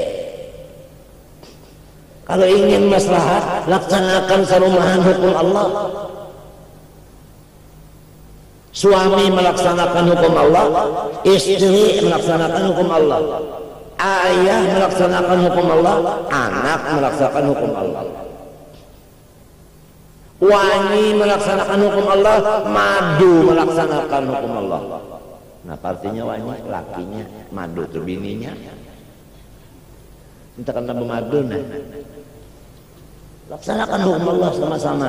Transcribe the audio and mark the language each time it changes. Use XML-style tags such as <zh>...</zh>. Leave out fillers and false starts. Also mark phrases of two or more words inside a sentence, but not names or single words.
<id>Kalau ingin maslahat, laksanakan serumahan hukum Allah. Suami melaksanakan hukum Allah, istri melaksanakan hukum Allah, ayah melaksanakan hukum Allah, anak melaksanakan hukum Allah. Wani melaksanakan hukum Allah, madu melaksanakan hukum Allah. Nah partinya wani lakinya, madu tuh bininya. Minta kena bermadu nah. Laksanakan hukum Allah sama-sama.</id>